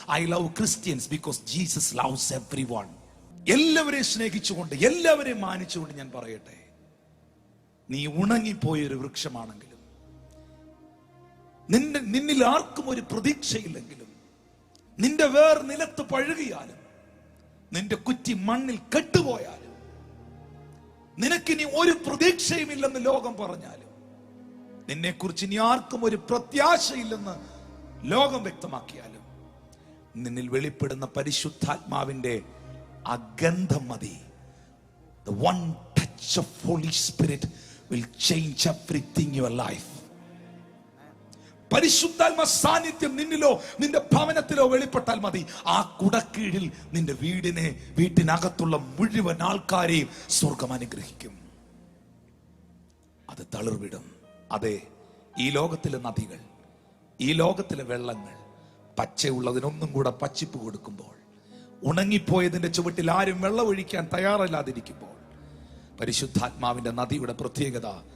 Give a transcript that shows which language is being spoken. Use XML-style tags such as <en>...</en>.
<en>I love Christians because Jesus loves everyone.</en> <ml>എല്ലാവരെയും സ്നേഹിച്ചുകൊണ്ട് എല്ലാവരെയും മാനിച്ചുകൊണ്ട് ഞാൻ പറയട്ടെ, നീ ഉണങ്ങിപ്പോയൊരു വൃക്ഷമാണെങ്കിലും, നിന്നിൽ ആർക്കും ഒരു പ്രതീക്ഷയില്ലെങ്കിലും, നിന്റെ വേർ നിലത്ത് പഴുകിയാലും, നിന്റെ കുറ്റി മണ്ണിൽ കെട്ടുപോയാലും, നിനക്കിനി ഒരു പ്രതീക്ഷയുമില്ലെന്ന് ലോകം പറഞ്ഞാലും, നിന്നെക്കുറിച്ച് ഇനി ആർക്കും ഒരു പ്രത്യാശയില്ലെന്ന് ലോകം വ്യക്തമാക്കിയാലും നിന്നിൽ വെളിപ്പെടുന്ന പരിശുദ്ധാത്മാവിന്റെ ആ ഗന്ധം മതി.</ml> <en>The one touch of Holy Spirit will change everything in your life.</en> <ml>പരിശുദ്ധാത്മ സാന്നിധ്യം നിന്നിലോ നിന്റെ ഭവനത്തിലോ വെളിപ്പെട്ടാൽ മതി. ആ കുടക്കീഴിൽ നിന്റെ വീട്ടിനകത്തുള്ള മുഴുവൻ ആൾക്കാരെയും സ്വർഗം അനുഗ്രഹിക്കും. അത് തളിർവിടും. അതെ, ഈ ലോകത്തിലെ നദികൾ, ഈ ലോകത്തിലെ വെള്ളങ്ങൾ പച്ചയുള്ളതിനൊന്നും കൂടെ പച്ചിപ്പ് കൊടുക്കുമ്പോൾ, ഉണങ്ങിപ്പോയതിന്റെ ചുവട്ടിൽ ആരും വെള്ളമൊഴിക്കാൻ തയ്യാറല്ലാതിരിക്കുമ്പോൾ, പരിശുദ്ധാത്മാവിന്റെ നദിയുടെ പ്രത്യേകത</ml>